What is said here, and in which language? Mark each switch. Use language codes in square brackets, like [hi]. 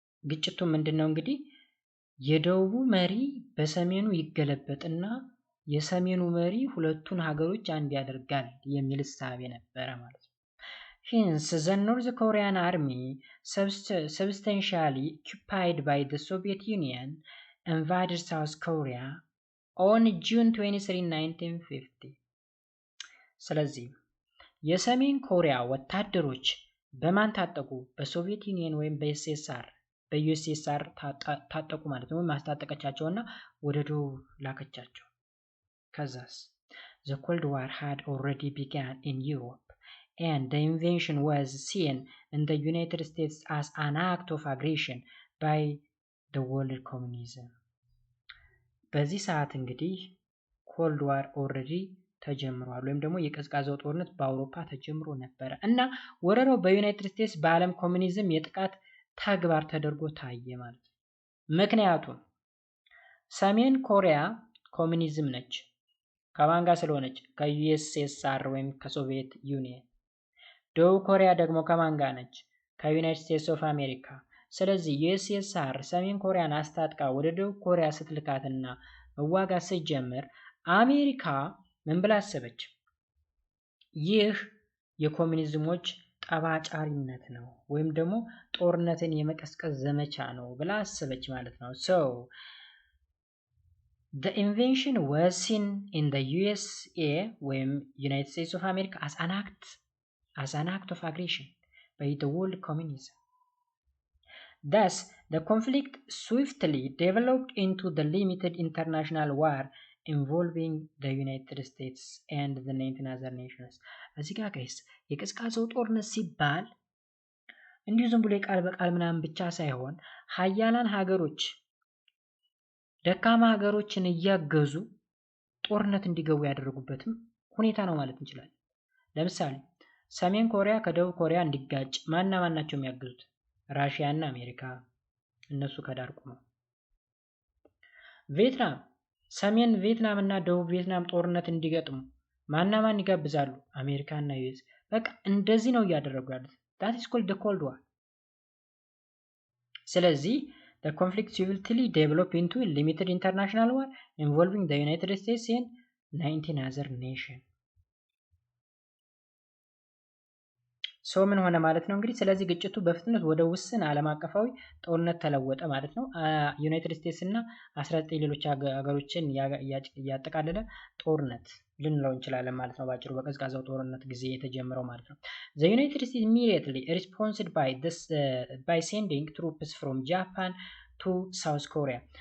[am] ግጭቱ ምንድነው እንግዲህ የደቡቡ መሪ በሰሜኑ ይገለበጥና የሰሜኑ መሪ ሁለቱን ሀገሮች አንድ ያደርጋል የሚል እሳቤ ነበረ ማለት ነው። [en] Hence, the North Korean army, substantially occupied by the Soviet Union, invaded South Korea on June 23, 1950. [am] ስለዚህ የሰሜን ኮሪያ ወታደሮች በማን ታጠቁ? በሶቪየት ዩኒየን ወይም በዩኤስኤስአር ታጠቁ ማለት ነው። ማስታጠቀቻቸውና ወደ ደቡብ ላከቻቸው። ከዛስ [en] the Cold War had already begun in Europe and the invasion was seen in the United States as an act of aggression by the world communism. [am] በዚህ ሰዓት እንግዲህ ኮልድ ዋር ኦልሬዲ ተጀምሯል ወይም ደግሞ የቀዝቃዛው ጦርነት በአውሮፓ ተጀምሮ ነበረ እና ወረራው በዩናይትድ ስቴትስ በዓለም ኮሙኒዝም የጥቃት ተግባር ተደርጎ ታየ ማለት ነው። ምክንያቱም ሰሜን ኮሪያ ኮሙኒዝም ነች። ከማን ጋር ስለሆነች? ከዩኤስኤስአር ወይም ከሶቪየት ዩኒየን። ደቡብ ኮሪያ ደግሞ ከማን ጋር ነች? ከዩናይትድ ስቴትስ ኦፍ አሜሪካ። ስለዚህ ዩኤስኤስአር ሰሜን ኮሪያን አስታጥቃ ወደ ደቡብ ኮሪያ ስትልካትና መዋጋት ስትጀምር አሜሪካ ምን ብላ አሰበች? ይህ የኮሙኒዝሞች ጠባጫሪነት ነው ወይም ደግሞ ጦርነትን የመቀስቀስ ዘመቻ ነው ብላ አሰበች ማለት ነው። [en] so the invasion was seen in the USA ወይም United States of America as an act of aggression by the world communism. Thus, the conflict swiftly developed into the limited international war involving the United States and the 19 other nations. [am] እዚህ ጋር ጋይስ የቀዝቃዛው ጦርነት ሲባል እንዲሁ ዝም ብሎ የቃል በቃል ምናምን ብቻ ሳይሆን ሀያላን ሀገሮች ደካማ ሀገሮችን እያገዙ ጦርነት እንዲገቡ ያደረጉበትም ሁኔታ ነው ማለት እንችላለን። ለምሳሌ ሰሜን ኮሪያ ከደቡብ ኮሪያ እንዲጋጭ ማን ናቸው የሚያግዙት? ራሽያ እና አሜሪካ፣ እነሱ ከዳር ቆመው። ቪየትናም ሰሜን ቪየትናም እና ደቡብ ቪየትናም ጦርነት እንዲገጥሙ ማን ይጋብዛሉ? አሜሪካ እና ዩኤስ። በቃ እንደዚህ ነው እያደረጉ ያሉት። [en] that is called the cold war. [am] ስለዚህ [en] the conflict swiftly developed into a limited international war involving the United States and 19 other nations. [am] ሶ ምን ሆነ ማለት ነው እንግዲህ። ስለዚህ ግጭቱ በፍጥነት ወደ ውስን ዓለም አቀፋዊ ጦርነት ተለወጠ ማለት ነው። ዩናይትድ ስቴትስ እና 19 ሌሎች ሀገሮችን ያጠቃለለ ጦርነት ልንለው እንችላለን ማለት ነው። ባጭሩ በቀዝቃዛው ጦርነት ጊዜ የተጀመረው ማለት ነው። [en] The United States immediately responded by sending troops from Japan to South Korea.